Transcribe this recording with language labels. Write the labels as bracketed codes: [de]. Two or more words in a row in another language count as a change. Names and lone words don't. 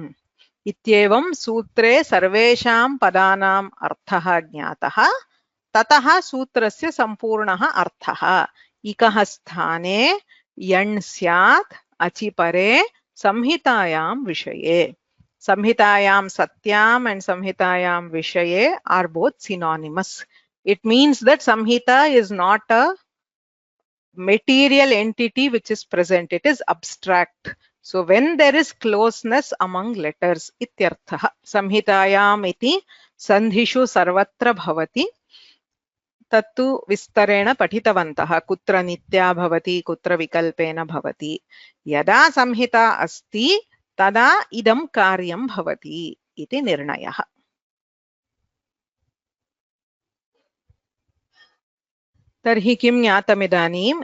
[sa] इत्येवं सूत्रे सर्वेषां पदानाम् अर्थः ज्ञातः। ततः सूत्रस्य सम्पूर्णः अर्थः। इकः स्थाने यण् स्यात् अचि परे संहितायां विषये। संहितायां सत्यां [en] and [sa] संहितायां विषये [en] are both synonymous. It means that samhita is not a material entity which is present, it is abstract. So when there is closeness among letters ityarthah. [sa] संहितायाम् इति सन्धिषु सर्वत्र भवति. तत्तु विस्तरेण पठितवन्तः। कुत्र नित्या भवति कुत्र विकल्पेन भवति। यदा संहिता अस्ति तदा इदं कार्यं भवति इति निर्णयः। तर्हि किं ज्ञातमिदानीम्?